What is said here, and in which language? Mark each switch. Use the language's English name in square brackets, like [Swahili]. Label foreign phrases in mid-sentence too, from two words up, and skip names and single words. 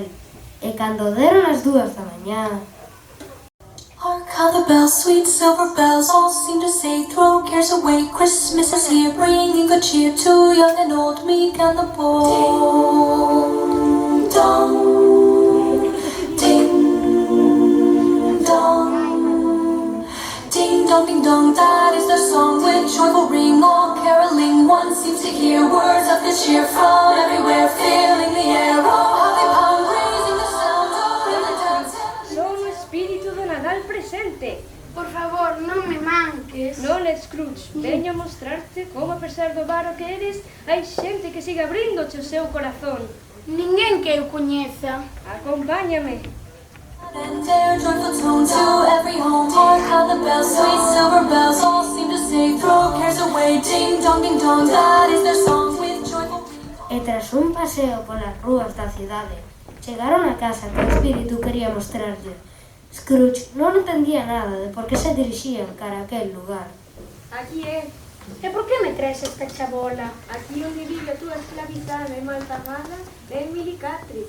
[Galician] E cando deron as 2 da mañá... [English] Hark how the bells, sweet silver bells, all seem to say, throw cares away, Christmas is here, bringing good cheer to young and old, meek and the bold. Ding dong, ding dong, ding dong, ding dong, that is their song with joyful ring, all caroling, one seems to hear words of good cheer from everywhere, filling the air, oh how they pound, raising the sound, oh in the dance. [Galician] Son o espírito do Nadal presente. Por favor, non me manques. Non, Scrooge, veño a mostrarte como, a pesar do varo que eres, hai xente que sigue abrindoche o seu corazón. Ninguén que eu coñeza. Acompáñame. [English] And their joyful tone to every home. Hark how the bells, sweet silver bells, all seem to say, throw cares away, ding dong, that is their song with joyful. [Galician] E tras un paseo polas rúas da cidade, chegaron a casa que o espírito quería mostrarlle. Scrooge non entendía nada de por que se dirixían cara a aquel lugar. Aquí é. E por que me traes esta chabola? Aquí onde vive a túa esclavizada e malpagada é Emily Catrix.